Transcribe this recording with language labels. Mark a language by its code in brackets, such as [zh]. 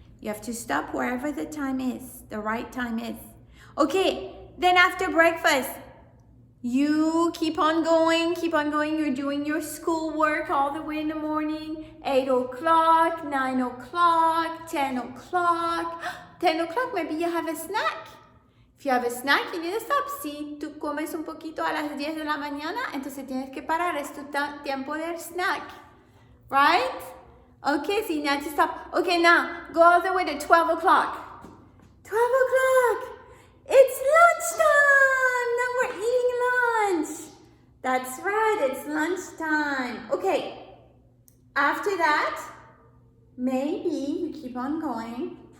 [en] You have to stop wherever the time is, the right time is. Okay, then after breakfast, you keep on going. You're doing your schoolwork all the way in the morning. 8 o'clock, 9 o'clock, 10 o'clock. 10 o'clock, maybe you have a snack. If you have a snack, you need to stop. [es] Si tú comes un poquito a las 10 de la mañana, entonces tienes que parar. Es tu tiempo del snack. [en] Right? Okay, so you need to stop. Okay, now, go all the way to 12 o'clock. 12 o'clock. It's lunchtime. Now we're eating lunch. That's right, it's lunchtime. Okay, after that, maybe you keep on going.